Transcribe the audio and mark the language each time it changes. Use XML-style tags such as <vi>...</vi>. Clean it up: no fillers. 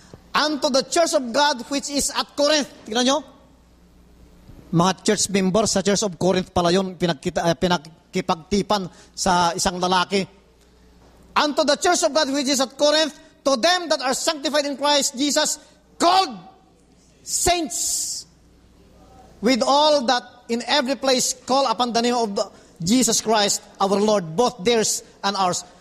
<en>Unto the church of God which is at Corinth.</en> <tl>Tingnan nyo? Mga church members sa Church of Corinth pala yun, pinagkipagtipan sa isang lalaki.</tl> <en>Unto the church of God which is at Corinth, to them that are sanctified in Christ Jesus, called saints, with all that in every place call upon the name of Jesus Christ, our Lord, both theirs and ours.</en>